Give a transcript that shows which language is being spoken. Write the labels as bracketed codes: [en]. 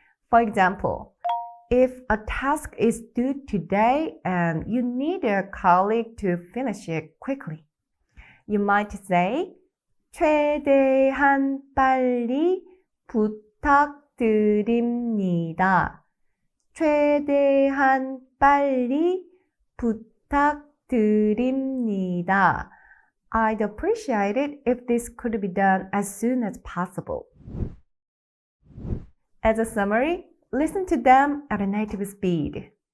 [en] For example, if a task is due today and you need a colleague to finish it quickly, you might say [ko] 최대한 빨리 부탁드립니다. 최대한 빨리 부탁드립니다. [en] I'd appreciate it if this could be done as soon as possible. As a summary, listen to them at a native speed.